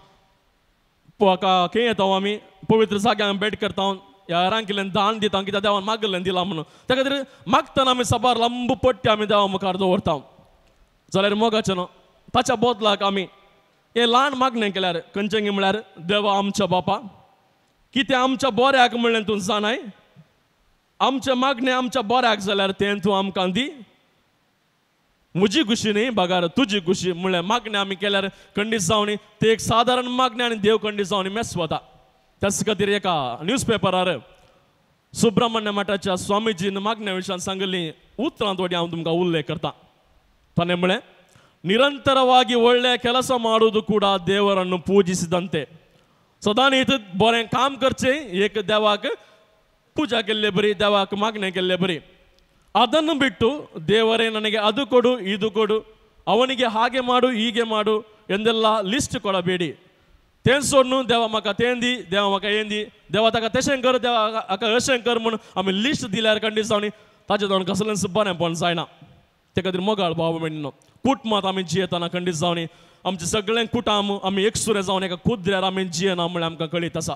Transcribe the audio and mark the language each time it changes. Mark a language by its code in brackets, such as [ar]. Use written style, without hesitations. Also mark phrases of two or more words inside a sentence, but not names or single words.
[kok] खंय येता आमी पवित्र जाग्यांक भेट करता ह्या हेरांक केल्लें दान दिता कित्याक देवान मागल्लें दिलां म्हणून त्या खातीर मागतना आमी सबार लंब पट्टी आमी देवा मुखार दवरता जाल्यार मोगाचें न्हू ताच्या बदलाक आमी हे ल्हान मागणें केल्यार खंयचें म्हळ्यार देवा आमच्या बापा कितें आमच्या बऱ्याक म्हणलें तूं जाणाय आमचें मागणें आमच्या बऱ्याक जाल्यार तें तूं आमकां दी म्हजी खुशी न्ही बागार तुजी खुशी म्हणल्यार मागणें आमी केल्यार खंडीत जावनी तें एक सादारण मागणें आनी देव खंडीत जावनी मेस्वता त्याच खातीर एका न्यूजपेपरार सुब्रह्मण्य मठाच्या स्वामीजीन मागण्या विशयान सांगिल्लीं उतरां थोडी हांव तुमकां उल्लेख करता ताणें म्हळें [kn] ನಿರಂತರವಾಗಿ ಒಳ್ಳೆಯ ಕೆಲಸ ಮಾಡುವುದು ಕೂಡ ದೇವರನ್ನು ಪೂಜಿಸಿದಂತೆ ಸದಾ [kok] ನೀತು ಬರೆं काम करचे एक देवाक पूजा केल्ले बरी देवाक मागणे केल्ले बरी ಅದನ್ನು [kn] ಬಿಟ್ಟು ದೇವರೇ ನನಗೆ ಅದು ಕೊಡು ಇದು ಕೊಡು ಅವನಿಗೆ ಹಾಗೆ ಮಾಡು ಹೀಗೆ ಮಾಡು ಎಂದೆಲ್ಲ ಲಿಸ್ಟ್ ಕೊಡಬೇಡಿ [kok] तें सोडून देवा म्हाका तें दी देवा म्हाका हें दी देवा ताका तशें कर देवा हाका अशें कर म्हणून आमी लिस्ट दिल्यार खंडीत जावनी ताचे जावन कसलेंच बरेंपण जायना ते खातीर मोगाळ भाव भयणीनो कुटुंबांत आमी जियेतना खंडीत जावनी आमचे सगळें कुटुंब आमी एकसुरें जावन एका कुद्र्यार आमी जियेना म्हणल्यार आमकां कळीत आसा